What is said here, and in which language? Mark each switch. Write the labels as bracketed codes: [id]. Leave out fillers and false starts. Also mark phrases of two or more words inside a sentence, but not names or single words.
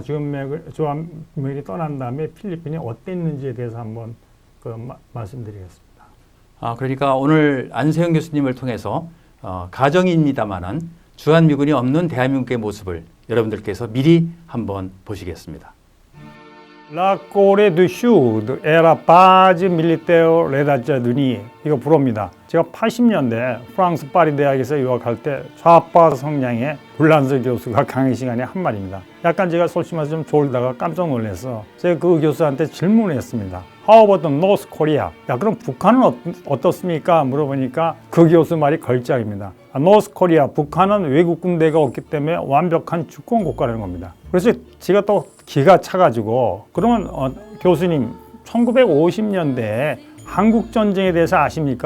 [ko] 지금 주한미군이 떠난 다음에 필리핀이 어땠는지에 대해서 한번 말씀드리겠습니다. 그러니까 오늘 안세영 교수님을 통해서 가정입니다만은 주한미군이 없는 대한민국의 모습을 여러분들께서 미리 한번 보시겠습니다. [fr] La Corée du Sud era base militaire états-unis [ko] 이거 불어입니다. 제가 80년대 프랑스 파리 대학에서 유학할 때 좌파 성향의 불란서 교수가 강의 시간에 한 말입니다. 약간 제가 솔직히 말해서 좀 졸다가 깜짝 놀라서 제가 그 교수한테 질문을 했습니다. [en] How about North Korea? [ko] 그럼 북한은 어떻습니까? 물어보니까 그 교수 말이 걸작입니다. North Korea, 북한은 외국 군대가 없기 때문에 완벽한 주권 국가라는 겁니다. 그래서 제가 또 기가 차가지고 그러면 교수님 1950년대에 한국 전쟁에 대해서 아십니까?